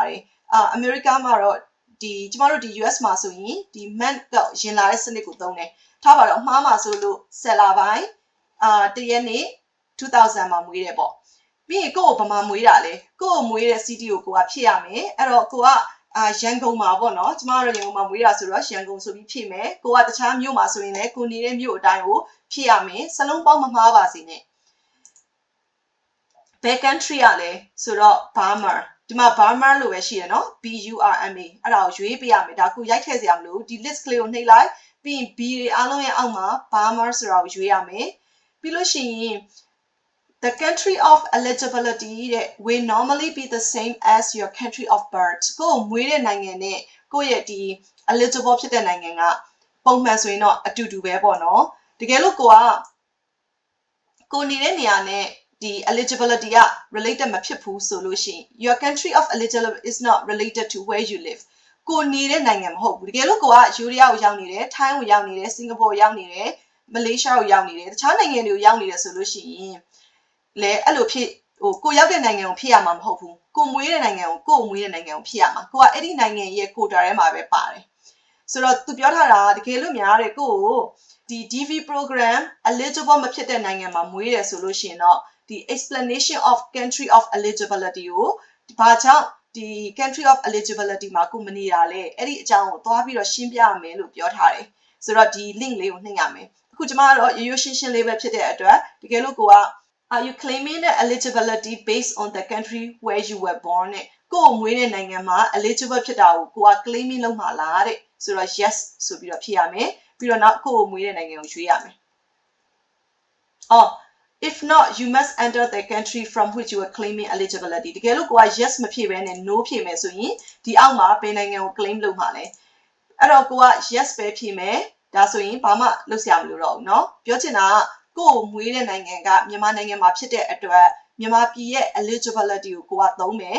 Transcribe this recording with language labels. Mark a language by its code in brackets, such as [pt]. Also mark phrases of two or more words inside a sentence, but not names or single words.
[my] တယ်အမေရိကမှာတော့ဒီကျမတို့ဒီ US မှာဆိုရင်ဒီ month ကရင်လာတဲ့စနစ်ကိုသုံးတယ်ထားပါတော့အမှားမှာဆိုလို့10လပိုင်းတရက်နေ့2000မှာမွေးတယ်ပေါ့ပြီးရင်ကို့ကိုဗမာမွေးတာလေကို့ကိုမွေးတဲ့ CD ကိုကဖြည့်ရမယ်အဲ့တော့ကိုကရန်ကုန်မှာပေါ့နော်ကျမတို့ရန်ကုန်မှာမွေးတာဆိုတော့ရန်ကုန်ဆိုပြီးဖြည့်မယ်ကိုကတခြားမြို့မှာဆိုရင်လည်းကိုနေတဲ့မြို့အတိုင်းကိုဖြည့်ရမယ်စလုံးပေါင်းမမှားပါစေနဲ့ ဘယ် country ရလဲဆိုတော့ Burma ဒီမှာ Burma လို့ပဲရှိရနော် B U R M A အဲ့ဒါကိုရွေးပေးရမယ်ဒါခုရိုက်ထည့်စရာမလိုဒီ list ကလေးကိုနှိပ်လိုက်ပြီးရင် B တွေအားလုံးရဲ့အောက်မှာ Burma ဆိုတာကိုရွေးရမယ်ပြီးလို့ရှိရင် [en] The country of eligibility will normally be the same as your country of birth [my] ကိုမွေးတဲ့နိုင်ငံနဲ့ကိုရဲ့ဒီ eligible ဖြစ်တဲ့နိုင်ငံကပုံမှန်ဆိုရင်တော့အတူတူပဲပေါ့နော်တကယ်လို့ကိုနေတဲ့နေရာနဲ့ဒီ eligibility က related မဖြစ်ဘူးဆိုလို့ရှိရင် [en] your country of eligibility is not related to where you live [my] ကိုနေတဲ့နိုင်ငံမဟုတ်ဘူးတကယ်လို့ကိုယူရီးယားကိုရောက်နေတယ်ထိုင်းကိုရောက်နေ တယ်စင်ကာပူကိုရောက်နေတယ်မလေးရှားကိုရောက်နေတယ်တခြားနိုင်ငံတွေကိုရောက်နေတယ်ဆိုလို့ရှိရင်လဲအဲ့လိုဖြစ်ကိုရောက်တဲ့နိုင်ငံကိုဖြစ်ရမှာမဟုတ်ဘူးကိုမွေးတဲ့နိုင်ငံကိုမွေးတဲ့နိုင်ငံကိုဖြစ်ရမှာကိုကအဲ့ဒီ နိုင်ငံရဲ့ quota ထဲမှာပဲပါတယ်ဆိုတော့သူပြောထားတာတကယ်လို့များတဲ့ကိုဒီ [en] DV program [my] eligible မဖြစ်တဲ့နိုင်ငံမှာမွေးတယ်ဆိုလို့ရှိရင်တော့ဒီ [en] explanation of country of eligibility [my] ကိုဘာကြောင့်ဒီ [en] country of eligibility [my] မှာကိုမနေတာလဲအဲ့ဒီအကြောင်းကိုသွားပြီးတော့ရှင်းပြရမယ်လို့ပြောထားတယ်ဆိုတော့ဒီ link လေးကိုနှိပ်ရမယ်အခုကျမကတော့ရိုးရိုးရှင်းရှင်းလေးပဲဖြစ်တဲ့အတွက်တကယ်လို့ကိုက [en] Are you claiming the eligibility based on the country where you were born [my] နဲ့ကိုယ်မွေးတဲ့နိုင်ငံမှာ eligible ဖြစ်တာကိုက claiming လုပ်မှာလားတဲ့ဆိုတော့ yes ဆိုပြီးတော့ဖြေရမယ်ပြီးတော့နောက်ကိုယ်မွေးတဲ့နိုင်ငံကိုရွေးရမယ် [en] if not you must enter the country from which you are claiming eligibility [my] တကယ်လို့ကိုက yes မဖြေဘဲနဲ့ no ဖြေမယ်ဆိုရင်ဒီအောက်မှာဘယ်နိုင်ငံကို claim လုပ်မှာလဲအဲ့တော့ကိုက yes ပဲဖြေမယ်ဒါ ဆိုရင်ဘာမှလုပ်စရာမလိုတော့ဘူးเนาะပြောချင်တာကကိုမွေးတဲ့နိုင်ငံကမြန်မာနိုင်ငံမှာဖြစ်တဲ့အတွက်မြန်မာပြည်ရဲ့ eligibility ကိုကသုံးမယ်